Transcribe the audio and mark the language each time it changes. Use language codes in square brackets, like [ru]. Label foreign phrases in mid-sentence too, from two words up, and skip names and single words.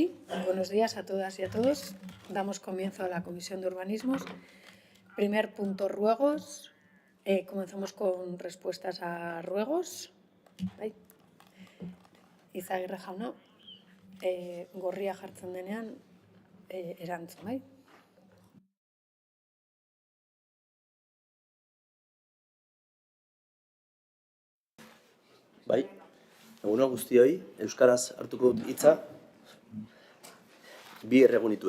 [es] Buenos días a todas y a todos. Damos comienzo a la Comisión de Urbanismos. Primer punto, ruegos. Comenzamos con respuestas a ruegos. [eu] Izagirre jauna, gorria jartzen denean, erantzun, bai? Bai, egun on guztioi, euskaraz hartuko dut hitza, bi erregu nituen.